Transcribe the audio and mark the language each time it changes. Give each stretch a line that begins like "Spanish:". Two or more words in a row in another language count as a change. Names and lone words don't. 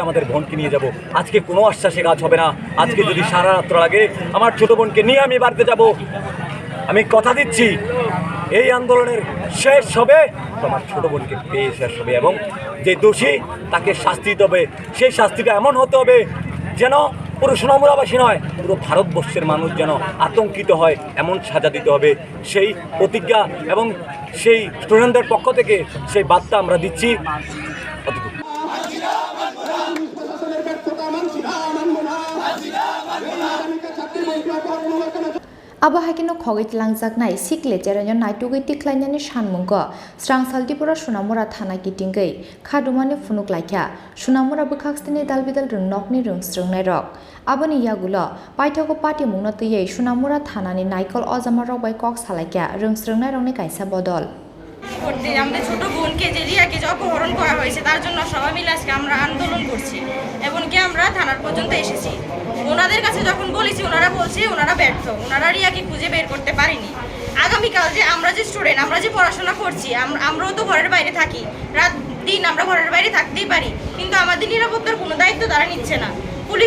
Bangla: আমাদের বোনকে নিয়ে যাব আজকে কোনো আশ্বাসে কাজ হবে না আজকে যদি সারা রাত্র লাগে আমার ছোট বোনকে নিয়ে আমি বাড়িতে যাব আমি কথা দিচ্ছি এই আন্দোলনের শেষ হবে তোমার ছোট বোনকে পেয়ে শেষ হবে এবং যে দোষী তাকে শাস্তি দিতে হবে সেই শাস্তিটা এমন হতে হবে যেন পুরো সোনামুড়াবাসী নয় পুরো ভারতবর্ষের মানুষ যেন আতঙ্কিত হয় এমন সাজা দিতে হবে সেই প্রতিজ্ঞা এবং সেই স্টুডেন্টদের পক্ষ থেকে সেই বার্তা আমরা দিচ্ছি
Kok Borok: Abo hakino Khogwi Twlangjaknai Sikle cheranyo Naitugwi Tikhlaini sanmungo srang sal Tripura Sonamura thana kitingai khadumani funuk laikia Sonamura bukhakseni dalbidal rungnokni rungsrungnai rok aboni yagulo paithoko patimungno tei Sonamura thanani naikol ojama rok bai kok salaikia rungsrungnai rokni kaisa bodol
Bangla: করতে আমাদের ছোট বোনকে যে রিয়াকে যে অপহরণ করা হয়েছে তার জন্য সবাই মিলে আজকে আমরা আন্দোলন করছি এবং কি আমরা থানার পর্যন্ত এসেছি ওনাদের কাছে যখন বলেছি ওনারা বলছে ওনারা ব্যর্থ ওনারা রিয়াকে খুঁজে বের করতে পারেনি আগামীকাল যে আমরা যে স্টুডেন্ট আমরা যে পড়াশোনা করছি আমরাও তো ঘরের বাইরে থাকি রাত দিন আমরা ঘরের বাইরে থাকতেই পারি কিন্তু আমাদের নিরাপত্তার কোনো দায়িত্ব তারা নিচ্ছে না পুলিশ